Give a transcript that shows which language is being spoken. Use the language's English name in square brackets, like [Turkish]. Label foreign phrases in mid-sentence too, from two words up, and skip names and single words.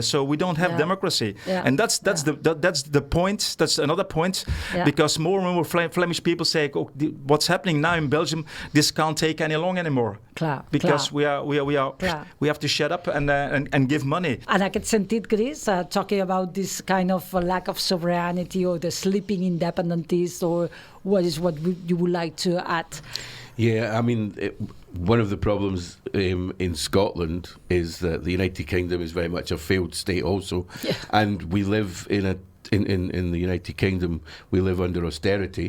[English] So we don't have democracy, and that's the point. That's another point, because more and more Flemish people say, what's happening now in Belgium, this can't take any long anymore. Because we have to shut up and give money. [Catalan] En aquest sentit, [English] Chris, talking about this kind of lack of sovereignty, or the sleeping independentists, or what you would like to add? Yeah, I mean, one of the problems in Scotland is that the United Kingdom is very much a failed state also, and we live in in the United Kingdom, we live under austerity.